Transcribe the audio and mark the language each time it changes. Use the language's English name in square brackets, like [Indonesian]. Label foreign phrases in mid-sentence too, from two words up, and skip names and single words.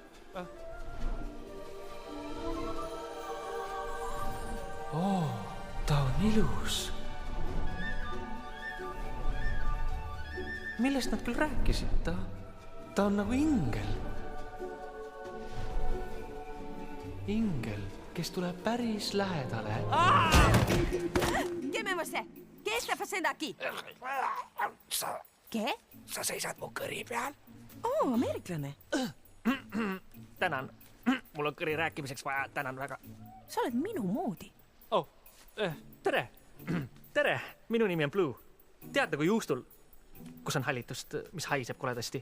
[Estonian] Ta on ilus. Millest nad küll rääkisid? Ta on nagu ingel. Ingel, kes tuleb päris lähedale. Keme você? [Catalan] Què està fent aquí? Què? [Estonian] Sa seisad mu kõri peal? Ameeriklane. Tänan. Mul on kõri rääkimiseks vaja. Tänan väga. Sa oled minu moodi. Tere. Tere. Minu nimi on Blue. Tead nagu juustul, kus on hallitust, mis haiseb koledasti?